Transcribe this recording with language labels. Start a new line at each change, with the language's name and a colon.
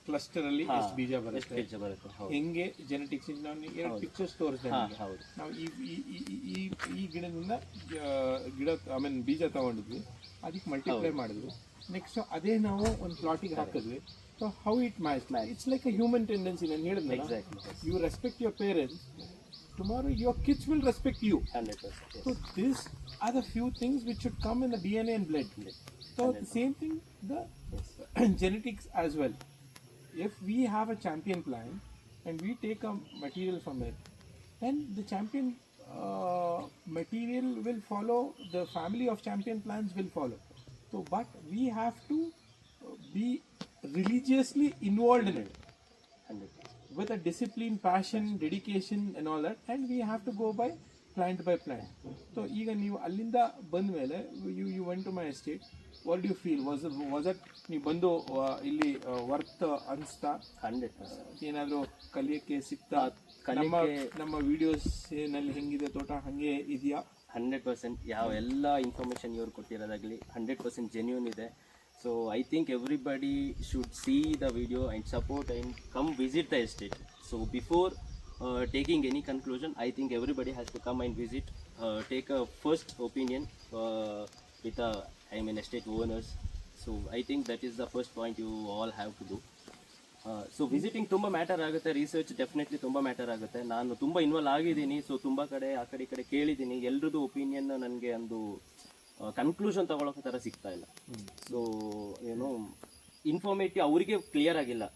Kannada: Cluster ಅಲ್ಲಿ ಎಷ್ಟು ಬೀಜ ಬರುತ್ತೆ, ಹೌದು. ಹೆಂಗೆ ಜೆನೆಟಿಕ್ಸ್. ನಾನು ಎರಡು ಪಿಕ್ಚರ್ಸ್ ತೋರಿಸಿದೆ. ಹೌದು. ನಾವು ಈ ಗಿಡದಿಂದ ಗಿಡ ಬೀಜ ತಗೊಂಡಿದ್ವಿ, ಅದಕ್ಕೆ ಮಲ್ಟಿಪ್ಲೈ ಮಾಡಿದ್ವಿ. ನೆಕ್ಸ್ಟ್ ಅದೇ ನಾವು ಒಂದು ಪ್ಲಾಟಿಗೆ ಹಾಕಿದ್ವಿ.
English: So how it match, it's like a human tendency.
Kannada: ನಾನು ಹೇಳಿದ್ನಲ್ಲ,
English: You respect your parents, tomorrow your kids will respect you. 100%. Yes. So these are the few things which should come in the DNA and blood. So the same thing, the genetics as well. If we have a champion plant and we take a material from it, then the champion material will follow, the family of champion plants will follow. So but we have to be religiously involved in it, 100%. with a discipline, passion, dedication and all that, and we have to go by plant.
Kannada: So ಈಗ ನೀವು ಅಲ್ಲಿಂದ ಬಂದ ಮೇಲೆ
English: you went to my estate. What do you feel? was it
Kannada: ನೀವು ಬಂದು ಇಲ್ಲಿ worth ಅನಿಸ್ತಾ?
English: 100%.
Kannada: ಏನಾದರೂ ಕಲಿಯೋಕ್ಕೆ ಸಿಗ್ತಾ? ನಮ್ಮ ವಿಡಿಯೋಸ್ ನಲ್ಲಿ ಹೆಂಗಿದೆ ತೋಟ ಹಂಗೆ ಇದೆಯಾ?
English: 100%.
Kannada: ಯಾವ ಎಲ್ಲ ಇನ್ಫಾರ್ಮೇಷನ್ ಇವ್ರು ಕೊಟ್ಟಿರೋದಾಗಲಿ 100% ಜೆನ್ಯೂನ್ ಇದೆ.
English: So I think everybody should see the video and support and come visit the estate. So before taking any conclusion, I think everybody has to come and visit, take a first opinion with the estate owners. So I think that is the first point you all have to do.
Kannada: So visiting ತುಂಬ matter ಆಗುತ್ತೆ, research definitely ತುಂಬ matter ಆಗುತ್ತೆ. ನಾನು ತುಂಬ involve ಆಗಿದ್ದೀನಿ. So ತುಂಬ ಕಡೆ ಆ ಕಡೆ ಕೇಳಿದ್ದೀನಿ. ಎಲ್ರದ್ದು ಒಪಿನಿಯನ್ ನನಗೆ ಒಂದು ಕನ್ಕ್ಲೂಷನ್ ತಗೊಳ್ಳೋಕೆ ಥರ ಸಿಗ್ತಾ ಇಲ್ಲ. ಸೊ ಏನು ಇನ್ಫಾರ್ಮೇಟಿವ್ ಅವರಿಗೆ ಕ್ಲಿಯರ್ ಆಗಿಲ್ಲ.